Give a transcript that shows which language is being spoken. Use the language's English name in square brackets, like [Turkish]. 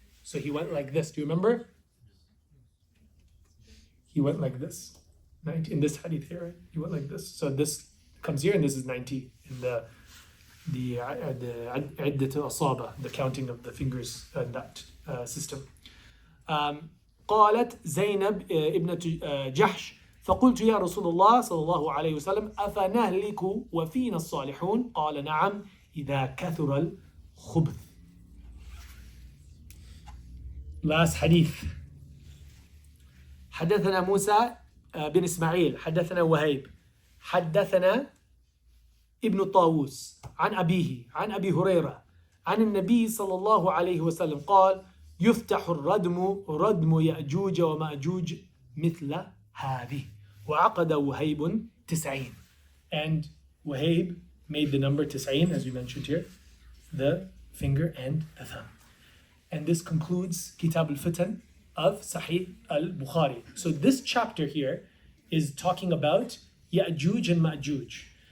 [English] So he went like this. Do you remember? He went like this. 90 in this hadith here, right? He went like this. So this comes here, and this is 90 in the [Arabic] عدة أصابع, [English] the counting of the fingers in that system. [Arabic] قالت زينب ابنة جحش فقلت يا رسول الله صلى الله عليه وسلم أفنهلك وفينا الصالحون قال نعم إذا كثر الخبث. [English] Last hadith. [Arabic] حدثنا موسى بن إسماعيل حدثنا وهيب حدثنا ابن طاووس عن أبيه عن أبي هريرة عن النبي صلى الله عليه وسلم قال يفتح ردم يأجوج ومأجوج مثل هذه وعقد وهيب 90. [English] And Wahib made the number 90, as we mentioned here, the finger and the thumb. And this concludes Kitab al-Fitan of Sahih al-Bukhari. So this chapter here is talking about Ya'juj and Ma'juj.